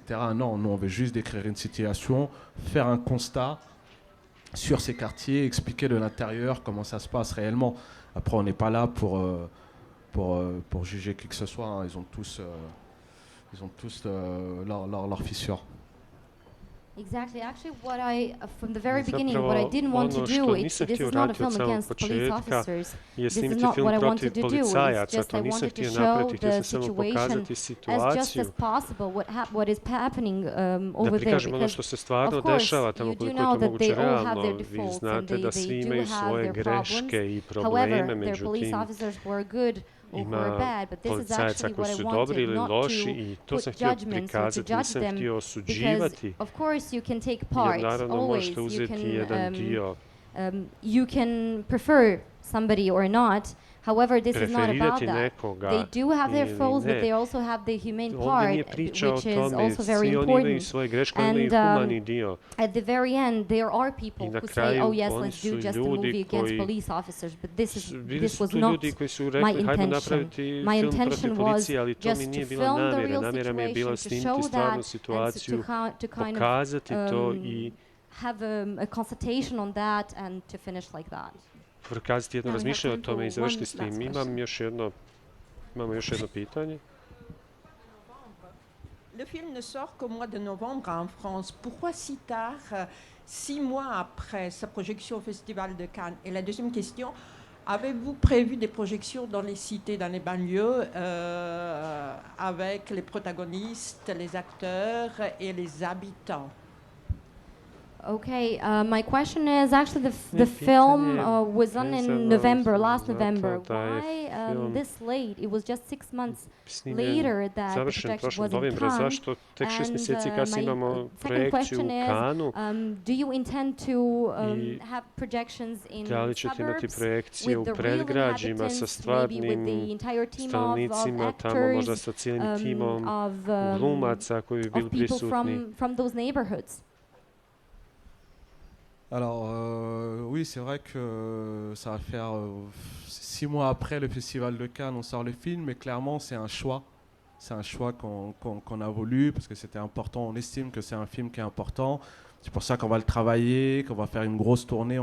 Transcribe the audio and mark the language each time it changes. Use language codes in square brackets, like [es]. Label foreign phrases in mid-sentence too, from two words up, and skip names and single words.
[fr] Non, nous, on veut juste décrire une situation, faire un constat sur ces quartiers, expliquer de l'intérieur comment ça se passe réellement. Après, on n'est pas là pour juger qui que ce soit. Hein. Ils ont tous leurs fissures. [en] Exactly. Actually, from the very beginning, what I didn't want to do, this is not a film against police officers. This is not what I wanted to do. It's just I wanted to show the situation as just as possible, what is happening over there. Because, of course, you do know that they all have their defaults and they do have their problems. However, their police officers were good. [bs] Ima policajaca koji su dobri ili loši i to sam htio prikazati, nisam htio osuđivati, jer naravno možete uzeti jedan dio. [en] You can prefer somebody or not. However, this is not about that. They do have their faults, but they also have the humane part, which is also very important. And at the very end, there are people who say, "Oh yes, let's do just a movie against police officers." But this was not my intention. My intention was just to film the real situation, to show that, and to kind of have a consultation on that, and to finish like that. [bs] Prokazati jedno razmišljanje o tome i završiti s tim. Imamo još jedno pitanje. [fr] Le film ne sort qu'au mois de novembre en France. Pourquoi si tard, 6 mois après sa projection au Festival de Cannes? Et la deuxième question, avez-vous prévu des projections dans les cités, dans les banlieues, avec les protagonistes, les acteurs et les habitants? [en] Okay, my question is actually the film was on in November, last November. Why this late? It was just 6 months later that the projection was in Cannes. [bs] Zašto tek 6 mjeseci kasnije imamo [en] Second [bs] projekciju [en] question [bs] u [en] is, [bs] Cannesu? [en] do you intend to have projections in [bs] Da li ćete imati [en] suburbs [bs] projekcije u [en] with the real [bs] predgrađima sa [en] inhabitants, maybe with the [bs] stvarnim [en] entire team of [bs] stanovnicima, tamo možda [en] actors, [bs] sa cijelim timom [en] of [bs] glumaca koji bi bili [en] people [bs] prisutni? [en] from those neighborhoods? [fr] Alors, oui, c'est vrai que ça va faire 6 mois après le Festival de Cannes, on sort le film, mais clairement, c'est un choix. C'est un choix qu'on a voulu, parce que c'était important, on estime que c'est un film qui est important. C'est pour ça qu'on va le travailler, qu'on va faire une grosse tournée.